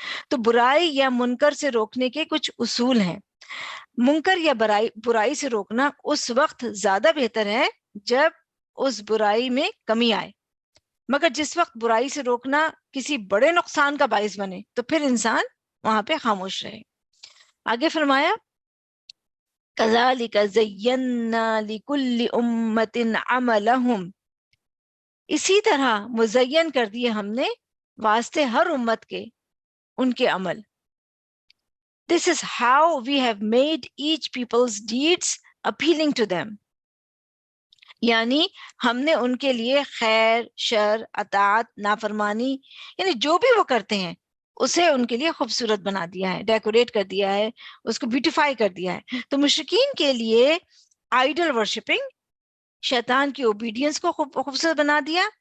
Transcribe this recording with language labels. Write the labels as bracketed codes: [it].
[ur] تو برائی یا منکر سے روکنے کے کچھ اصول ہیں. منکر یا برائی سے روکنا اس وقت زیادہ بہتر ہے جب اس برائی میں کمی آئے، مگر جس وقت برائی سے روکنا کسی بڑے نقصان کا باعث بنے تو پھر انسان وہاں پہ خاموش رہے. آگے فرمایا [ar] كَذَلِكَ زَيَّنَّا لِكُلِّ أُمَّةٍ عَمَلَهُمْ، [ur] اسی طرح مزین کر دیے ہم نے واسطے ہر امت کے ان کے عمل. [en] This is how we have made each people's deeds appealing to them. [ur] یعنی ہم نے ان کے لیے خیر، شر، اطاعت، نافرمانی، یعنی جو بھی وہ کرتے ہیں اسے ان کے لیے خوبصورت بنا دیا ہے، ڈیکوریٹ کر دیا ہے، اس کو بیوٹیفائی کر دیا ہے. تو مشرکین کے لیے آئیڈل ورشپنگ، شیطان کی اوبیڈینس کو خوبصورت بنا دیا.